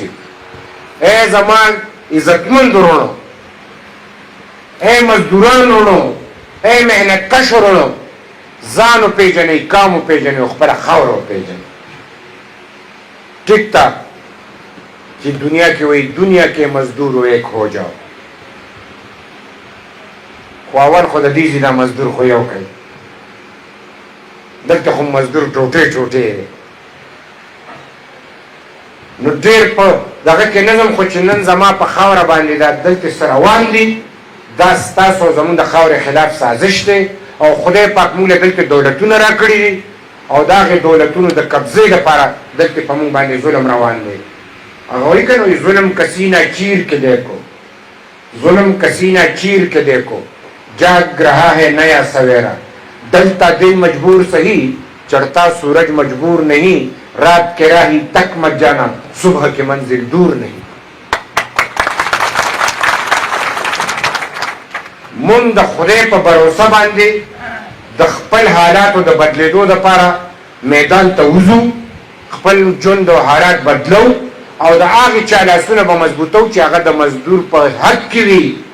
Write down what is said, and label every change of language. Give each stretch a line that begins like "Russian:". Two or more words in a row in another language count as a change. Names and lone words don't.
Pashto: ای زما عزتمند ورونو، ای مزدوران ورونو، ای محنت کش ورونو، ځان وپېژنئ، کام وپېژنئ او خپله خاوره وپېژنئ. ٹھیک تا چې دنیا کې وایي دنیا کې
Urdu: مزدور و ایک ہو جاؤ،
Pashto: خو اول خو د دې دا مزدور خو یو کوي، دلته خو مزدور ټوټې ټوټې دی. نو ډېر په دغه کې نظم خو چې نن زما په خاوره باندې دا دلته سره روان دي، دا ستاسو زموږ د خاورې خلاف سازش دی او خدای پاک موږ له دلته دولتونه راکړي دي او د هغې دولتونو د قبضې لپاره دلته په موږ باندې ظلم روان دی. هغه وایي که نو
Urdu: ظلم کسی نہ چیر کے دیکھو، ظلم کسی نہ چیر کے دیکھو، جاگ رہا ہے نیا سویرا، ڈلتا دن مجبور سہی، چڑھتا سورج مجبور نہیں، رات کے راہی تک مت جانا، صبح کی منزل دور نہیں.
Pashto: مونږ د خدای په بروسه باندې د خپل حالاتو د بدلیدو دپاره میدان ته وځو، خپل ژوند او حالات بدلو او د هغې چا لاسونه به مضبوطو چې هغه د مزدور په حق کې وي.